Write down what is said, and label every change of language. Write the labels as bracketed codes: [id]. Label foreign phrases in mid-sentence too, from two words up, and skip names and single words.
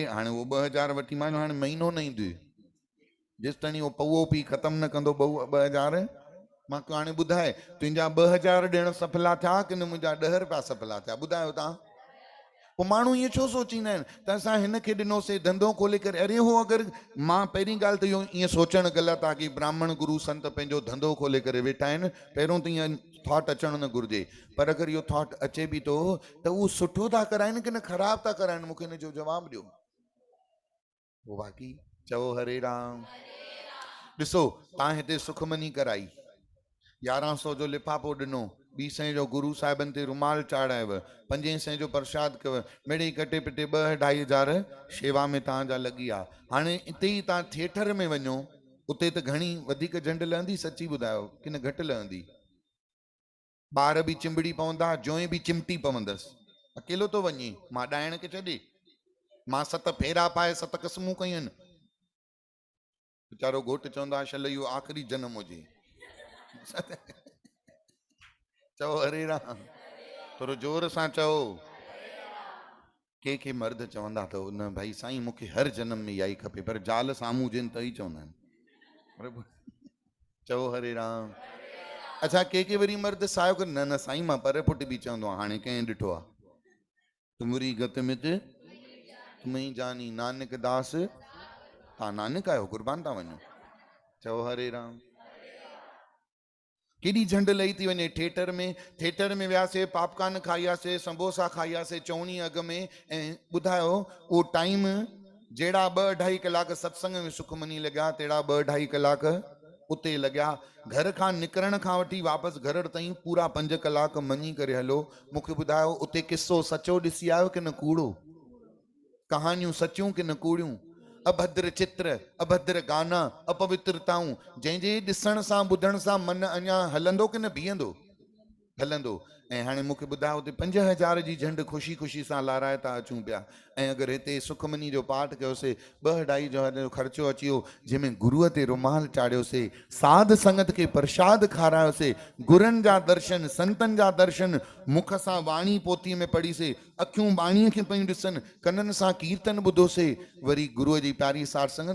[sd] हाणे उहो 2000 वठी, मां हाणे महीनो न ईंदुइ जेसि ताईं उहो पौओ पी ख़तमु न कंदो 2000। मां हाणे ॿुधाए, तुंहिंजा 2000 ॾियण सफला थिया कि न मुंहिंजा 10 रुपया सफला थिया? ॿुधायो तव्हां। पोइ माण्हू ईअं छो सोचींदा आहिनि त असां हिनखे ॾिनोसीं धंधो खोले करे। अरे हो अगरि मां पहिरीं ॻाल्हि त इहो ईअं सोचणु ग़लति आहे की ब्राह्मण गुरु संत पंहिंजो धंधो खोले करे वेठा आहिनि। पहिरियों त ईअं थॉट अचणु न घुरिजे, पर अगरि इहो थॉट अचे बि थो त उहो सुठो था कराइनि की न ख़राबु था कराइनि, मूंखे हिन जो जवाबु ॾियो। पोइ बाक़ी चओ हरे राम। ॾिसो तव्हां हिते सुखमनी कराई, 1100 जो लिफ़ाफ़ो ॾिनो, 200 जो गुरु साहिबनि ते रुमाल चाढ़ायव, 500 जो प्रसाद कव, मिड़ई कटे पिटे 2-2.5 हज़ार शेवा में तव्हांजा लॻी विया। हाणे हिते ई तव्हां थिएटर में वञो, उते त घणी वधीक झंड लहंदी, सची ॿुधायो की न घटि लहंदी? ॿार बि चिंबड़ी पवंदा, जोइ बि चिमटी पवंदसि। अकेलो थो वञे, मां ॾाइण खे छॾे, मां 7 फेरा पाए 7 क़स्मूं कयूं आहिनि। वीचारो घोटु चवंदा शल इहो आख़िरी जनम हुजे। चओ हरे राम, थोरो जोर सां चओ। के मर्द चवंदा अथव न भाई साईं मूंखे हर जनम में इहा ई खपे, पर ज़ाल साम्हूं हुजनि त ई चवंदा आहिनि। चओ हरे राम। अच्छा के वरी मर्द सायो कर, न साईं मां पर पुट बि चवंदो आहे, हाणे कंहिं ॾिठो आहे? [pa] तुमरी गत मित तुम्हें जानी नानक दास, [sd] तव्हां नानक आहियो, कुर्बान था वञो। चओ हरे राम। केॾी झंड लही थी वञे। थिएटर में वियासीं, पॉपकॉर्न खाईयासीं, समोसा खाईयासीं चौणी अघ में, ऐं ॿुधायो उहो टाइम जहिड़ा 2-2.5 कलाक सत्संग में सुखमनी लॻा, तहिड़ा 2-2.5 कलाक उते लॻा। घर खां निकिरण खां वठी वापसि घर ताईं पूरा 5 कलाक मञी करे हलो। मूंखे ॿुधायो उते किसो सचो ॾिसी आयो की न कूड़ो? कहानियूं सचियूं की न कूड़ियूं? अभद्र चित्र, अभद्र गाना, अपवित्रताऊं, जंहिंजे ॾिसण सां ॿुधण सां मन अञा हलंदो की न बीहंदो? हलंदो। ऐं हाणे मूंखे ॿुधायो उते 5,000 जी झंड ख़ुशी ख़ुशी सां लाराए था अचूं पिया। ऐं अगरि हिते सुखमनी जो पाठ कयोसीं, 2-2.5 जो ख़र्चो अची वियो, जंहिंमें गुरूअ ते रुमाल चाढ़ियोसीं, साध संगत खे प्रसाद खारायोसीं, गुरनि जा दर्शन, संतनि जा दर्शन, मुख सां वाणी पोथीअ में पढ़ीसीं, अखियूं बाणीअ खे पयूं ॾिसनि, कननि सां कीर्तन ॿुधोसीं, वरी गुरूअ जी प्यारी साध संगत।